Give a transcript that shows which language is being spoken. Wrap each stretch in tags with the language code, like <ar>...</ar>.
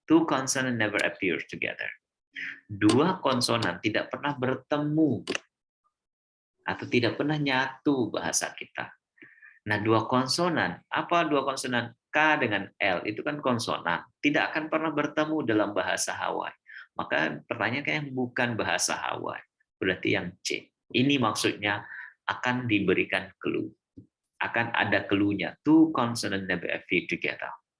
<en>Two consonants never appear together.</en> <id>Dua konsonan tidak pernah bertemu atau tidak pernah nyatu bahasa kita. Nah, dua konsonan, apa dua konsonan? K dengan L itu kan konsonan, tidak akan pernah bertemu dalam bahasa Hawaii. Maka pertanyaannya bukan bahasa Hawaii, berarti yang C. Ini maksudnya akan diberikan clue. Akan ada clue-nya.</id> <en>Two consonants never appear together.</en>